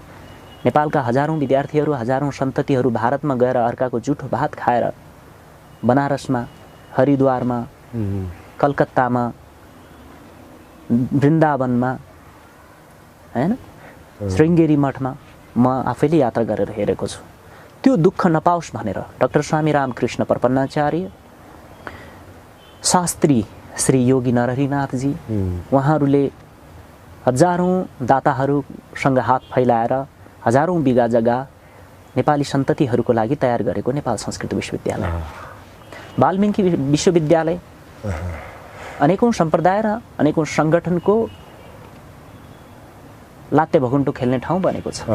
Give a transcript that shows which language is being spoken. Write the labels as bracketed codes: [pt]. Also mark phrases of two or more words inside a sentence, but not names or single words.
[ne] नेपालका हजारौं विद्यार्थीहरू, हजारौं सन्ततिहरू भारतमा गएर अर्काको जुठो भात खाएर बनारसमा, हरिद्वारमा, कलकत्तामा, वृन्दावनमा, हैन, श्रृङ्गेरी मठमा म आफैले यात्रा गरेर हेरेको छु। त्यो दुःख नपाओस् भनेर डाक्टर स्वामी रामकृष्ण प्रपन्नाचार्य, शास्त्री श्री योगी नरहरिनाथजी, उहाँहरूले हजारौं दाताहरूसँग हात फैलाएर हजारौं बिघा जग्गा नेपाली सन्ततिहरूको लागि तयार गरेको नेपाल संस्कृत विश्वविद्यालय, वाल्मीकि विश्वविद्यालय अनेकौं सम्प्रदाय र अनेकौं संगठनको लात्ते भगुन्टो खेल्ने ठाउँ बनेको छ।